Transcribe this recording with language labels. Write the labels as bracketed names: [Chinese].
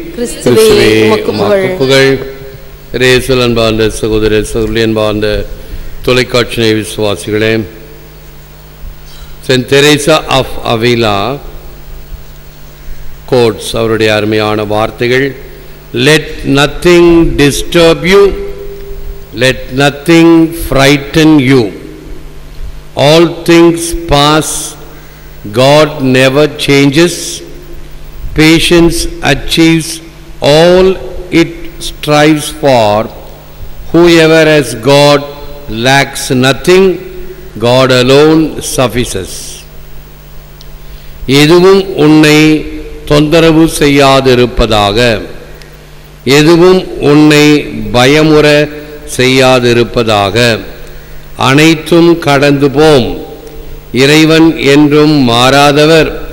[Tamil] கிறிஸ்துவே உமக்கு புகழ். ரேசல் அன்பார்ந்த சகோதர சகோதரி, அன்பார்ந்த தொலைக்காட்சி விசுவாசிகளே, send Teresa of Avila quotes அவருடைய அருமையான வார்த்தைகள். [English] Let nothing disturb you, let nothing frighten you. All things pass, God never changes. Patience achieves all it strives for. Whoever has God lacks nothing, God alone suffices. [Tamil] எதுவும் உன்னை தொந்தரவு செய்யாதிருப்பதாக, எதுவும் உன்னை பயமுற செய்யாதிருப்பதாக. அனைத்தும் கடந்து போம். இறைவன் என்றும் மாறாதவர்.